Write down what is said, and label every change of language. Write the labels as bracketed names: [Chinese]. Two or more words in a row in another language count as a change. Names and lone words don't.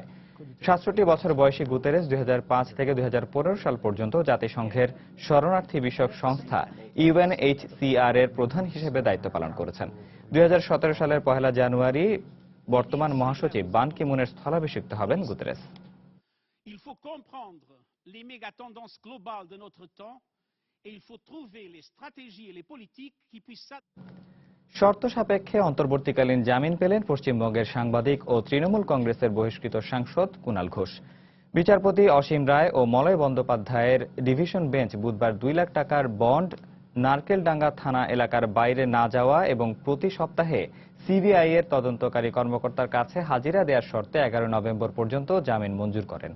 [Bangla] 67 বছর বয়সী গুতেরেস 2005 থেকে 2015 সাল পর্যন্ত জাতিসংঘের শরণার্থী বিষয়ক সংস্থা UNHCR এর প্রধান হিসেবে দায়িত্ব পালন করেছেন। 2017 সালের 1 জানুয়ারি বর্তমান মহাসচিব বান কি মুনের স্থলাভিষিক্ত হবেন গুতেরেস। [French] Il faut comprendre les méga tendances globales de notre temps et il faut trouver les stratégies et les politiques qui puissent [Bangla] শর্ত সাপেক্ষে অন্তর্বর্তীকালীন জামিন পেলেন পশ্চিমবঙ্গের সাংবাদিক ও তৃণমূল কংগ্রেসের বহিষ্কৃত সাংসদ কুণাল ঘোষ। বিচারপতি অসীম রায় ও মলয় বন্দ্যোপাধ্যায়ের ডিভিশন বেঞ্চ বুধবার 2 লাখ টাকার বন্ড, নারকেলডাঙ্গা থানা এলাকার বাইরে না যাওয়া এবং প্রতি সপ্তাহে সিবিআই এর তদন্তকারী কর্মকর্তার কাছে হাজিরা দেওয়ার শর্তে 11 নভেম্বর পর্যন্ত জামিন মঞ্জুর করেন।